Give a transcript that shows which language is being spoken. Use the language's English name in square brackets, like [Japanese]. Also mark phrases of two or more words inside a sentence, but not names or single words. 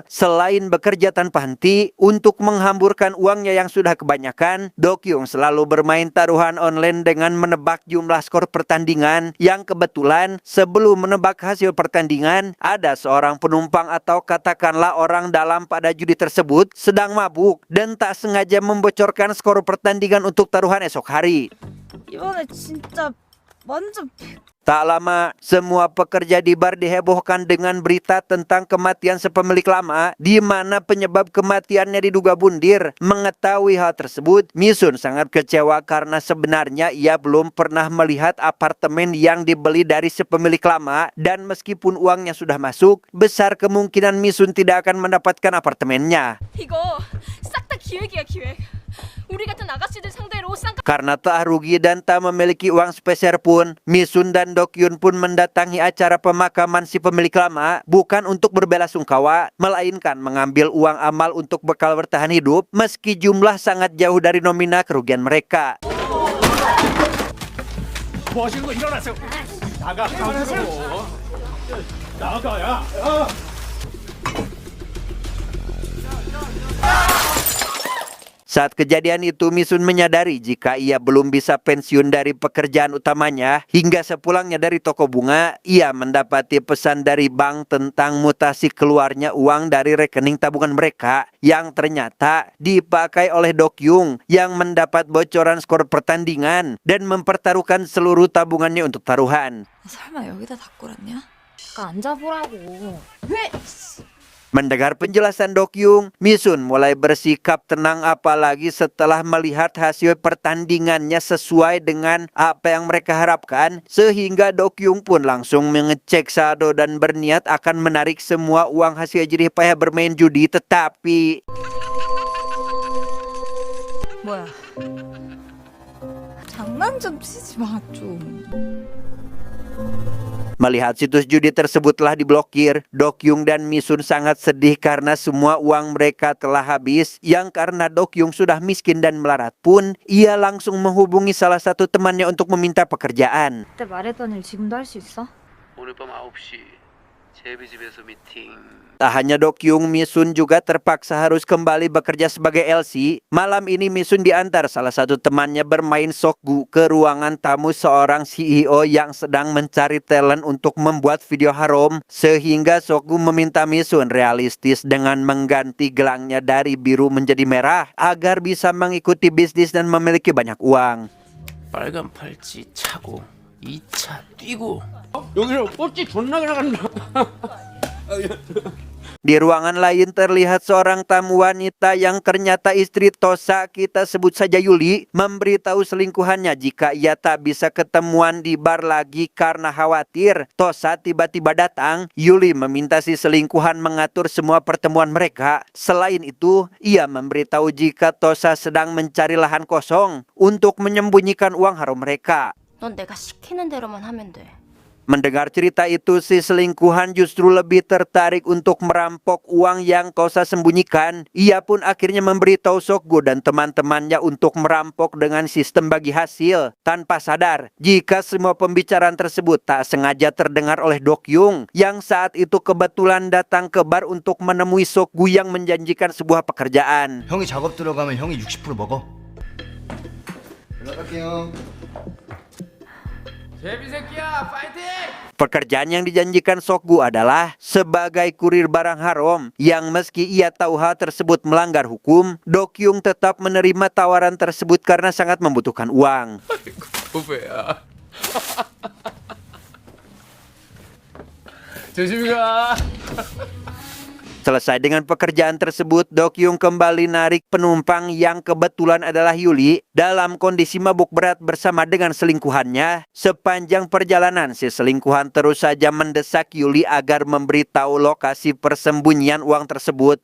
[Indonesian] Selain bekerja tanpa henti untuk menghamburkan uangnya yang sudah kebanyakan, Dokyun selalu bermain taruhan online dengan menebak jumlah skor pertandingan, yang kebetulan sebelum menebak hasil pertandingan ada seorang penumpang atau katakanlah orang dalam pada judi tersebut sedang mabuk dan tak sengaja membocorkan skor pertandingan untuk taruhan esok hari. [Korean] 이번에 진짜 완전 [Indonesian] Tak lama, semua pekerja di bar dihebohkan dengan berita tentang kematian sepemilik lama, di mana penyebab kematiannya diduga bundir. Mengetahui hal tersebut, Misun sangat kecewa karena sebenarnya ia belum pernah melihat apartemen yang dibeli dari sepemilik lama, dan meskipun uangnya sudah masuk, besar kemungkinan Misun tidak akan mendapatkan apartemennya. [Korean] 이거 싹 다 기획이야, 기획. 우리 같은 아가씨들 상대로 쌍까 [Indonesian] Karena telah rugi dan tak memiliki uang sepeser pun, Misun dan Dokyun pun mendatangi acara pemakaman si pemilik lama bukan untuk berbelasungkawa, melainkan mengambil uang amal untuk bekal bertahan hidup, meski jumlah sangat jauh dari nominal kerugian mereka. [Korean] 뭐 하시는 거 일어나세요. 나가라고. 나가야. [Indonesian] Saat kejadian itu, Misun menyadari jika ia belum bisa pensiun dari pekerjaan utamanya. Hingga sepulangnya dari toko bunga, ia mendapati pesan dari bank tentang mutasi keluarnya uang dari rekening tabungan mereka yang ternyata dipakai oleh Dokyun yang mendapat bocoran skor pertandingan dan mempertaruhkan seluruh tabungannya untuk taruhan. [Korean] 설마 여기다 다 꿇었냐? 앉아보라고. 왜? [Indonesian] Mendengar penjelasan Dokyun, Misun mulai bersikap tenang, apalagi setelah melihat hasil pertandingannya sesuai dengan apa yang mereka harapkan, sehingga Dokyun pun langsung mengecek saldo dan berniat akan menarik semua uang hasil jerih payah bermain judi. Tetapi [Korean] 뭐야? 장난 좀 치지 마 좀. [Indonesian] melihat situs judi tersebut telah diblokir, Dokyun dan Misun sangat sedih karena semua uang mereka telah habis. Yang karena Dokyun sudah miskin dan melarat pun, ia langsung menghubungi salah satu temannya untuk meminta pekerjaan. [Korean] 그때 말했던 일 지금도 할 수 있어? 오늘 밤 9시 제비집에서 미팅. [Indonesian] Tak hanya Dokyun, Misun juga terpaksa harus kembali bekerja sebagai LC. Malam ini Misun diantar salah satu temannya bermain Sokgu ke ruangan tamu seorang CEO yang sedang mencari talent untuk membuat video haram. Sehingga Sokgu meminta Misun realistis dengan mengganti gelangnya dari biru menjadi merah agar bisa mengikuti bisnis dan memiliki banyak uang. [Korean] 빨간 팔찌 차고 2차 뛰고 여기서 꽃이 존나게 나간다. [Indonesian] Di ruangan lain terlihat seorang tamu wanita yang ternyata istri Tosa, kita sebut saja Yuli, memberitahu selingkuhannya jika ia tak bisa ketemuan di bar lagi karena khawatir Tosa tiba-tiba datang. Yuli meminta si selingkuhan mengatur semua pertemuan mereka. Selain itu, ia memberitahu jika Tosa sedang mencari lahan kosong untuk menyembunyikan uang haram mereka. [Korean] 넌 내가 시키는 대로만 하면 돼. [Indonesian] Mendengar cerita itu, si selingkuhan justru lebih tertarik untuk merampok uang yang Tosa sembunyikan. Ia pun akhirnya memberitahu Sokgu dan teman-temannya untuk merampok dengan sistem bagi hasil. Tanpa sadar, jika semua pembicaraan tersebut tak sengaja terdengar oleh Dokyung, yang saat itu kebetulan datang ke bar untuk menemui Sokgu yang menjanjikan sebuah pekerjaan. [Korean] 형이 작업 들어가면 형이 60% 먹어. 연락할게요. 제비새끼야, 파이팅! [Indonesian] Pekerjaan yang dijanjikan Sokgu adalah sebagai kurir barang haram, yang meski ia tahu hal tersebut melanggar hukum, Dokyung tetap menerima tawaran tersebut karena sangat membutuhkan uang. [Korean] 후배야. 조심히 가. [Indonesian] Selesai dengan pekerjaan tersebut, Dokyung kembali narik penumpang yang kebetulan adalah Yuli dalam kondisi mabuk berat bersama dengan selingkuhannya. Sepanjang perjalanan, si selingkuhan terus saja mendesak Yuli agar memberitahu lokasi persembunyian uang tersebut.